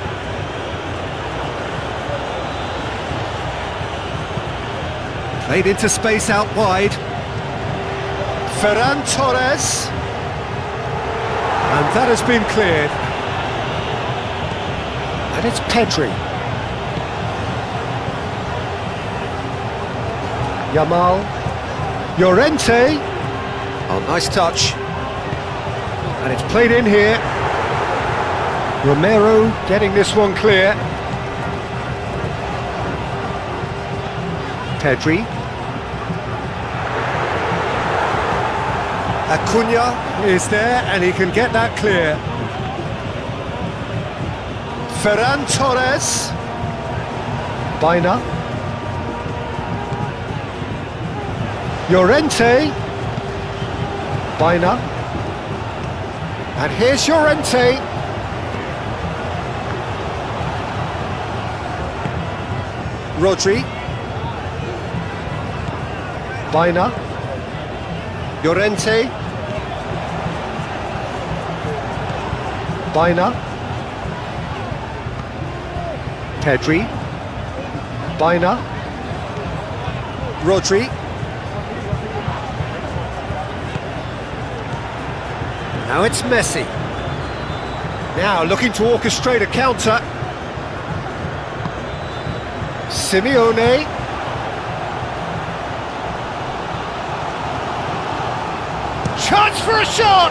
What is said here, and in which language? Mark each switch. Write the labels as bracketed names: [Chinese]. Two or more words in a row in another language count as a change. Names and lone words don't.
[English] Played into space out wide. Ferran Torres. And that has been cleared. And it's Pedri. Yamal. Llorente. Oh, nice touch. And it's played in here. Romero getting this one clear. Pedri. Acuna is there and he can get that clear. Ferran Torres. Baina. Llorente. Baina. And here's Llorente. Rodri. Baina. Llorente. Baina. Pedri. Baina. Rodri. Now it's Messi. Now looking to orchestrate a counter. Simeone. Chance for a shot!